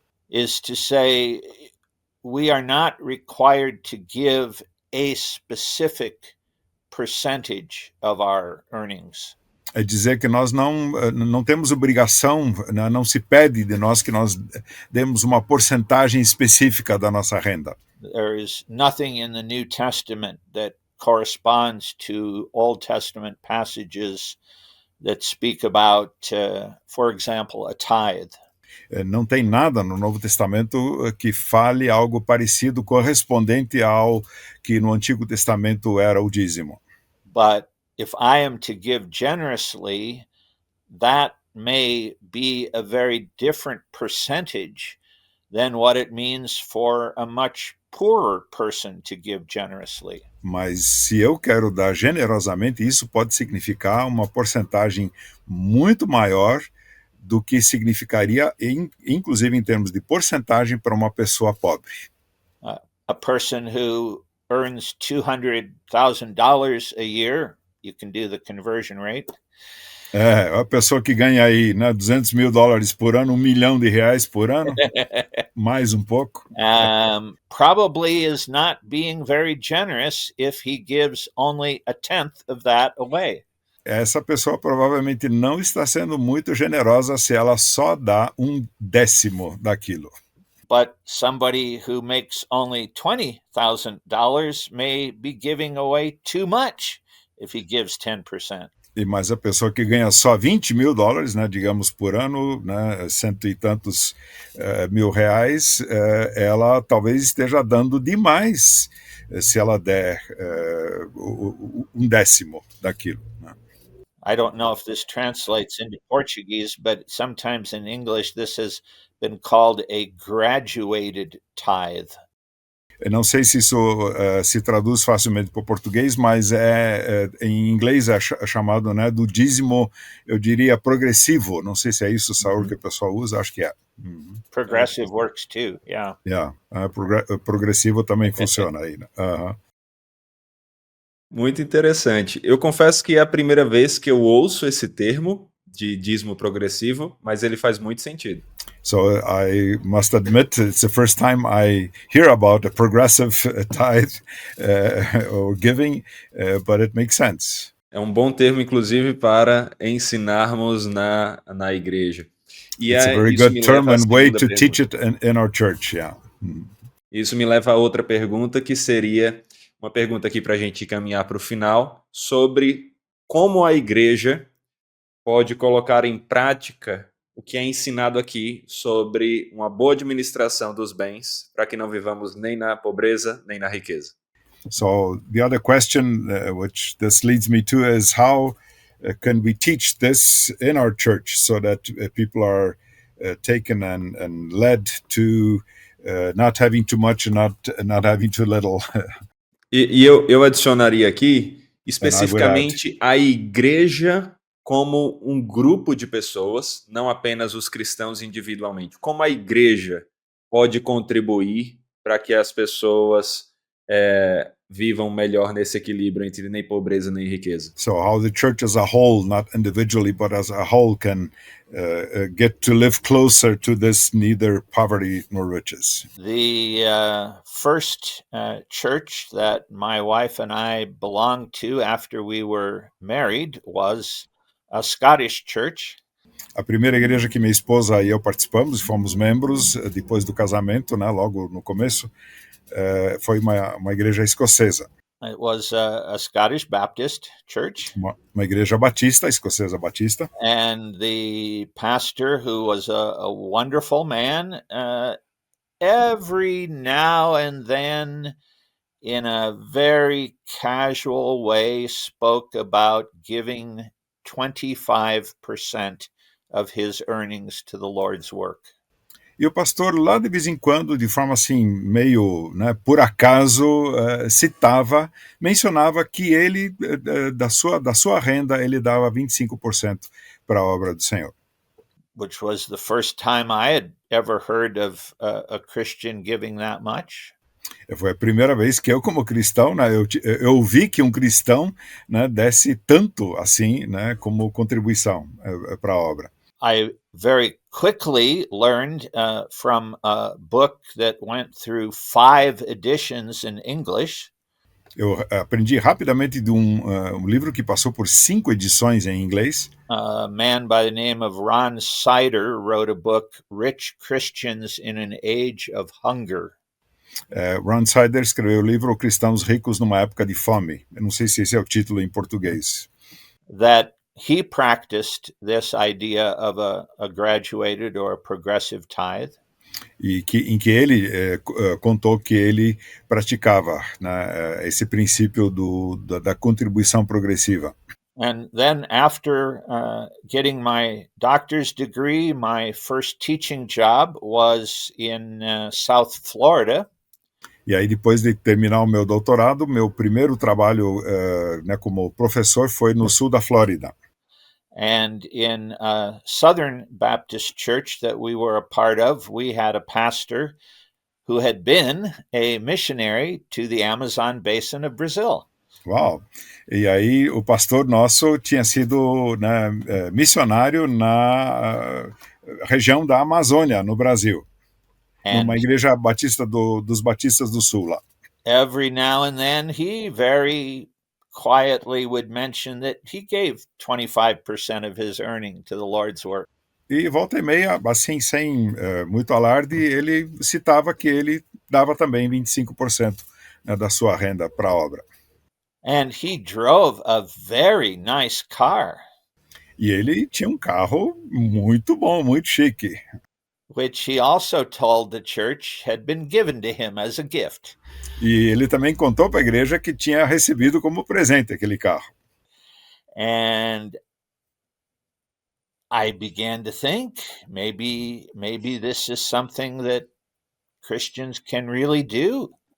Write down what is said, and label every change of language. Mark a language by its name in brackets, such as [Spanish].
[English] is to say we are not required to give a specific percentage of our earnings. [Portuguese] É dizer que nós não temos obrigação, não se pede de nós que nós demos uma porcentagem específica da nossa renda. [English] There is nothing in the New Testament that corresponds to Old Testament passages that speak about, for example, a tithe. [Portuguese] Não tem nada no Novo Testamento que fale algo parecido, correspondente ao que no Antigo Testamento era o dízimo. [English] But if I am to give generously, that may be a very different percentage than what it means for a much poorer person to give generously. [Portuguese] Mas se eu quero dar generosamente, isso pode significar uma porcentagem muito maior do que significaria, inclusive em termos de porcentagem, para uma pessoa pobre. [English] A person who earns $200,000 a year, you can do the conversion rate. [Portuguese] A pessoa que ganha aí, né, $200 mil por ano, R$1 milhão por ano, mais um pouco. [English] Probably is not being very generous if he gives only a tenth of that away. [Portuguese] Essa pessoa provavelmente não está sendo muito generosa se ela só dá 1/10 daquilo. [English] But somebody who makes only $20,000 may be giving away too much if he gives 10%. [Portuguese] Mas a pessoa que ganha só $20 mil, né, digamos, por ano, né, cento e tantos mil reais, ela talvez esteja dando demais se ela der 1/10 daquilo. Né? [English] I don't know if this translates into Portuguese, but sometimes in English this has been called a graduated tithe. [Portuguese] Eu não sei se isso se traduz facilmente para o português, mas em inglês é chamado, né, do dízimo, eu diria, progressivo. Não sei se é isso, Saul, que o pessoal usa, acho que é. Uhum. [English] Progressive works too, yeah. Yeah. [Portuguese] Progressivo também funciona aí, né? Aham. Muito interessante. Eu confesso que é a primeira vez que eu ouço esse termo de dízimo progressivo, mas ele faz muito sentido. [English] So I must admit it's the first time I hear about a progressive tithe or giving, but it makes sense. [Portuguese] É um bom termo, inclusive, para ensinarmos na igreja. E [English] It's a very [Portuguese] isso [English] good [Portuguese] me [English] term [Portuguese] leva à [English] and way [Portuguese] segunda [English] to teach [Portuguese] pergunta. [English] it in our church, yeah. [Portuguese] Isso me leva a outra pergunta, que seria uma pergunta aqui para a gente caminhar para o final, sobre como a igreja pode colocar em prática o que é ensinado aqui sobre uma boa administração dos bens, para que não vivamos nem na pobreza, nem na riqueza. [English] So the other question, which this leads me to, is how can we teach this in our church so that people are taken and led to not having too much and not having too little. [Portuguese] E eu adicionaria aqui, [English] And I would add, [Portuguese] especificamente, a igreja como um grupo de pessoas, não apenas os cristãos individualmente. Como a igreja pode contribuir para que as pessoas vivam melhor nesse equilíbrio entre nem pobreza nem riqueza. [English] so how the church as a whole, not individually, but as a whole, can get to live closer to this neither poverty nor riches. The first church that my wife and I belonged to after we were married was a Scottish church. [Portuguese] A primeira igreja que minha esposa e eu participamos, fomos membros depois do casamento, né, logo no começo, foi uma igreja escocesa. [English] It was a Scottish Baptist church. [Portuguese] Uma igreja batista, escocesa batista. [English] And the pastor, who was a wonderful man, every now and then, in a very casual way, spoke about giving 25% of his earnings to the Lord's work. [Portuguese] E o pastor, lá de vez em quando, de forma assim, meio, né, por acaso, mencionava que ele, da sua renda, ele dava 25% para a obra do Senhor. [English] Which was the first time I had ever heard of a Christian giving that much. [Portuguese] Foi a primeira vez que eu, como cristão, né, eu vi que um cristão, né, desse tanto assim, né, como contribuição para a obra. [English] I very quickly learned from a book that went through 5 editions in English. [Portuguese] Eu aprendi rapidamente de um livro que passou por 5 edições em inglês. [English] A man by the name of Ron Sider wrote a book, Rich Christians in an Age of Hunger. [Portuguese] Ron Sider escreveu o livro Cristãos Ricos numa Época de Fome. Eu não sei se esse é o título em português. [English] That he practiced this idea of a graduated or a progressive tithe. [Portuguese] E em que ele contou que ele praticava, né, esse princípio da contribuição progressiva. [English] And then after getting my doctor's degree, my first teaching job was in South Florida. [Portuguese] E aí, depois de terminar o meu doutorado, meu primeiro trabalho né, como professor foi no sul da Flórida. [English] And in a Southern Baptist church that we were a part of, we had a pastor who had been a missionary to the Amazon basin of Brazil. Uau! [Portuguese] E aí o pastor nosso tinha sido, né, missionário na região da Amazônia, no Brasil, numa igreja batista dos Batistas do Sul lá. [English] Every now and then he very quietly would mention that he gave 25% of his earning to the Lord's work. [Portuguese] E volta e meia, assim, sem muito alarde, ele citava que ele dava também 25%, né, da sua renda para a obra. [English] And he drove a very nice car. [Portuguese] E ele tinha um carro muito bom, muito chique. [English] Which he also told the church had been given to him as a gift. [Portuguese] E ele também contou para a igreja que tinha recebido como presente aquele carro. [English] And I began to think maybe this is something that Christians can really do.